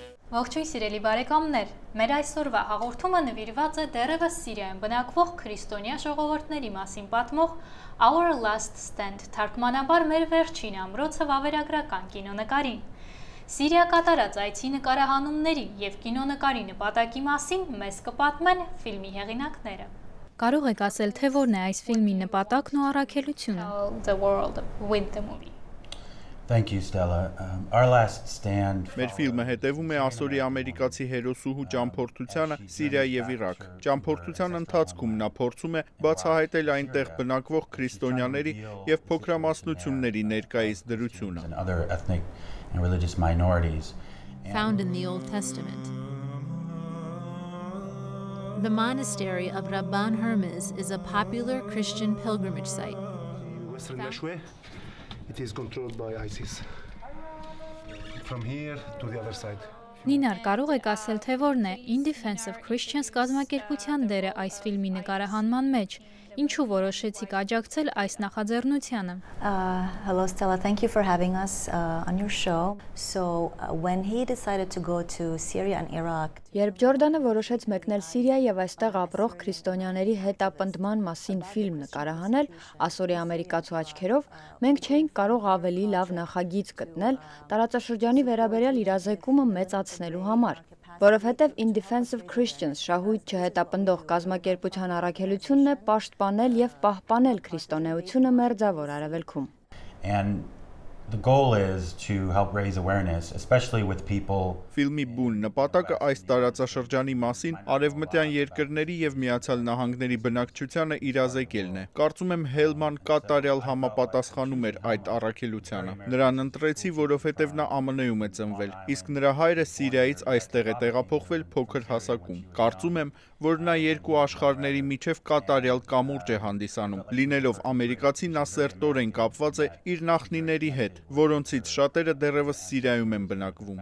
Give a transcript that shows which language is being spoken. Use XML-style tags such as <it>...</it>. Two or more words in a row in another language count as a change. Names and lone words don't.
<hy>Ողջույն սիրելի բարեկամներ, մեր այսօրվա հաղորդումը նվիրված է դեռևս Սիրիայում բնակվող քրիստոնյա ժողովուրդների մասին պատմող Our Last Stand թարգմանաբար մեր վերջին ամրոցը վավերագրական կինոնկարին։ Սիրիա կատարած այցի նկարահանումների եւ կինոնկարի նպատակի մասին մեզ կպատմեն ֆիլմի հեղինակները։ Կարող եք ասել, թե որն է այս ֆիլմի նպատակն ու առաքելությունը։</hy> <en>The world with the movie. Thank you, Stella. Our Last Stand.</en> <hy>Մեր ֆիլմը հետևում է ասորի ամերիկացի հերոսուհու ճամփորդությանը Սիրիա եւ Իրաք։ Ճամփորդության ընթացքում նա փորձում է բացահայտել այնտեղ բնակվող քրիստոնյաների եւ փոքրամասնությունների ներկայիս դրությունը։</hy> <en>And other ethnic and religious minorities. Found in the Old Testament. The monastery of Rabban Hermes is a popular Christian pilgrimage site. Western Nashwe, it is controlled by ISIS. From here to the other side.</en> <hy>Նինար, կարող եք ասել, թե որն է In Defense of Christians կազմակերպության դերը այս ֆիլմի նկարահանման մեջ, ինչու որոշեցիք աջակցել այս նախաձեռնությանը։</hy> <en>Hello Stella, thank you for having us on your show. So when he decided to go to Syria and Iraq,</en> <hy>Երբ Ջորդանը որոշեց մեկնել Սիրիա եւ այստեղ ապրող քրիստոնյաների հետապնդման մասին ֆիլմ նկարահանել, ասորի ամերիկացու աչքերով, մենք չէինք կարող ավելի լավ նախագիծ գտնել տարածաշրջանի վերաբերյալ իրազեկումը մեծացնելու համար, որովհետեւ In Defense of Christians շահույթ չհետապնդող կազմակերպության առաքելությունն է պաշտպանել եւ պահպանել քրիստոնեությունը մերձավոր արևելքում։</hy> <en>And the goal is to help raise awareness, especially with people.</en> <hy>Ֆիլմի բուն նպատակը այս տարածաշրջանի մասին արևմտյան երկրների եւ Միացյալ Նահանգների բնակչությանը իրազեկելն է։ Կարծում եմ Հելման կատարյալ համապատասխանում էր այդ առաքելությանը։ Նրան ընտրեցի, որովհետեւ նա ԱՄՆ-ում է ծնվել, իսկ նրա հայրը Սիրիայից այստեղ է տեղափոխվել փոքր հասակում։ Կարծում եմ, որ նա երկու աշխարհների միջև կատարյալ կամուրջ է հանդիսանում։ Լինելով ամերիկացի, նա սերտորեն կապված է իր նախնիների հետ, որոնցից շատերը դեռևս Սիրիայում են բնակվում։</hy>